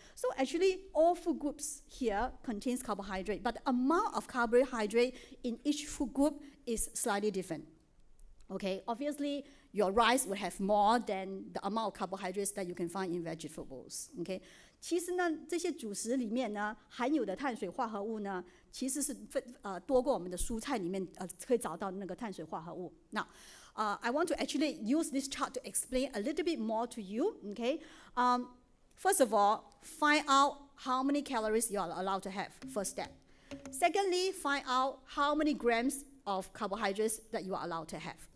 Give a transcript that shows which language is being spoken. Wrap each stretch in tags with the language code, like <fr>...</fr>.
<en>So actually, all food groups here contains carbohydrate, but the amount of carbohydrate in each food group is slightly different. Okay, obviously, your rice will have more than the amount of carbohydrates that you can find in vegetables. Okay.</en> <zh>其实呢，这些主食里面呢，含有的碳水化合物呢，其实是多过我们的蔬菜里面可以找到那个碳水化合物。</zh> <en>Now, I want to actually use this chart to explain a little bit more to you. Okay, first of all, find out how many calories you are allowed to have. First step. Secondly, find out how many grams of carbohydrates that you are allowed to have.</en>